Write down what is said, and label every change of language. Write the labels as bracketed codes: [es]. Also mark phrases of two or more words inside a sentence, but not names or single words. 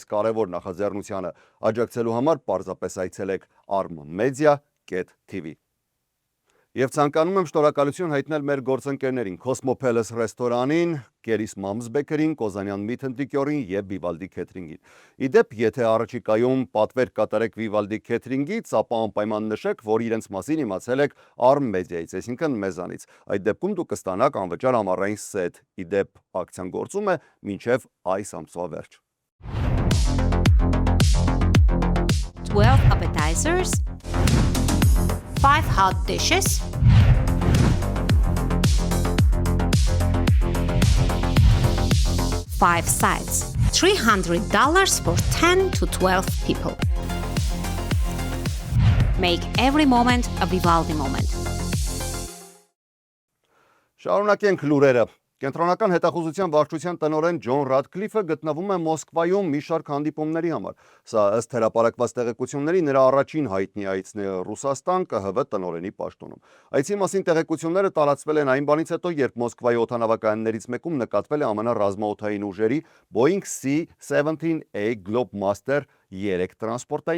[hy] կարևոր նախաձեռնությանը։ Աջակցելու համար պարզապես այցելեք armmedia.tv։ Եվ ցանկանում եմ շնորհակալություն հայտնել մեր գործընկերներին Cosmopolis ռեստորանին, Keris Moms Bakery-ին, Կոզանյան Meat and Liquor-ին եւ Vivaldi Catering-ին։ Իդեպ, եթե առաջիկայում պատվեր կատարեք Vivaldi Catering-ից, ապա անպայման նշեք, որ իրենց մասին իմացել եք Arm Media-ից, այսինքն մեզանից։ Այդ դեպքում դուք կստանաք անվճար ամառային սեթ։ Իդեպ, ակցիան գործում է մինչև այս ամսվա վերջ։ [en] 12 appetizers, 5 hot dishes, 5 sides, $300 for 10 to 12 people. Make every moment a Vivaldi moment. [hy] Շարունակենք լուրերը։ Կենտրոնական հետախուզության վարչության տնօրեն Ջոն Ռադքլիֆը գտնվում է Մոսկվայում մի շարք հանդիպումների համար։ Սա ըստ հրապարակված տեղեկությունների նրա առաջին հայտնի այցն է Ռուսաստան ԿՀՎ տնօրենի պաշտոնում։ Այցի մասին տեղեկությունները տարածվել են այն բանից հետո, երբ Մոսկվայի օդանավակայաններից մեկում նկատվել է ԱՄՆ ռազմաօդային ուժերի Boeing C-17A Globemaster 3 տրանսպորտային